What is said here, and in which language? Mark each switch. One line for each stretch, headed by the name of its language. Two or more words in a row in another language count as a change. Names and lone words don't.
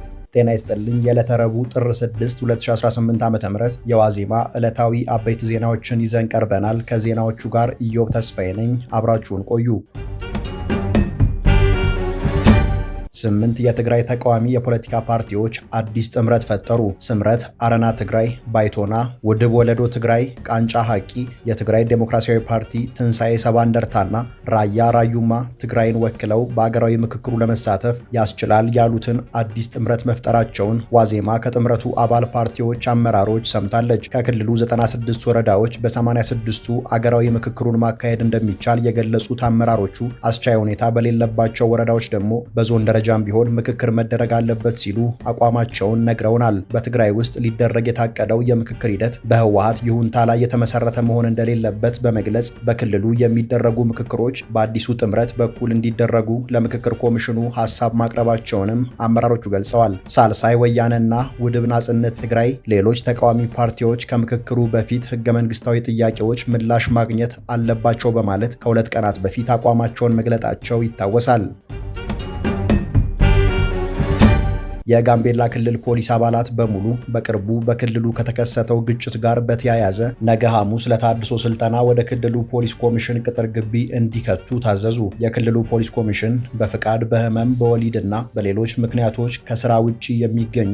Amharic: ጤና ይስጥልኝ። የዕለተ ረቡዕ ጥር 6 2018 ዓ.ም የዋዜማ ዕለታዊ አበይት ዜናዎችን ይዘን ቀርበናል። ከዜናዎቹ ጋር ኢዮብ ተስፋዬ ነኝ። አብራችሁን ቆዩ። 8 የትግራይ ተቃዋሚ የፖለቲካ ፓርቲዎች አዲስ ጥምረት ፈጠሩ። ስምረት፣ አረና ትግራይ፣ ባይቶና፣ ውድብ ወለዶ ትግራይ፣ ቃንጫ ሐቂ፣ የትግራይ ዴሞክራሲያዊ ፓርቲ፣ ትንሣኤ ሰባ እንደርታና ራያ ራዩማ ትግራይን ወክለው በአገራዊ ምክክሩ ለመሳተፍ ያስችላል ያሉትን አዲስ ጥምረት መፍጠራቸውን ዋዜማ ከጥምረቱ አባል ፓርቲዎች አመራሮች ሰምታለች። ከክልሉ 96 ወረዳዎች በ86ቱ አገራዊ ምክክሩን ማካሄድ እንደሚቻል የገለጹት አመራሮቹ አስቻይ ሁኔታ በሌለባቸው ወረዳዎች ደግሞ በዞን ደረጃ ቢሆን ምክክር መደረግ አለበት ሲሉ አቋማቸውን ነግረውናል። በትግራይ ውስጥ ሊደረግ የታቀደው የምክክር ሂደት በህወሓት ይሁንታ ላይ የተመሰረተ መሆን እንደሌለበት በመግለጽ በክልሉ የሚደረጉ ምክክሮች በአዲሱ ጥምረት በኩል እንዲደረጉ ለምክክር ኮሚሽኑ ሐሳብ ማቅረባቸውንም አመራሮቹ ገልጸዋል። ሳልሳይ ወያነና ውድብ ናጽነት ትግራይ ሌሎች ተቃዋሚ ፓርቲዎች ከምክክሩ በፊት ህገ መንግስታዊ ጥያቄዎች ምላሽ ማግኘት አለባቸው በማለት ከ2 ቀናት በፊት አቋማቸውን መግለጣቸው ይታወሳል። የጋምቤላ ክልል ፖሊስ አባላት በሙሉ በቅርቡ በክልሉ ከተከሰተው ግጭት ጋር በተያያዘ ነገ ሐሙስ ለታድሶ ስልጠና ወደ ክልሉ ፖሊስ ኮሚሽን ቅጥር ግቢ እንዲከቱ ታዘዙ። የክልሉ ፖሊስ ኮሚሽን በፍቃድ፣ በህመም፣ በወሊድና በሌሎች ምክንያቶች ከስራ ውጪ የሚገኙ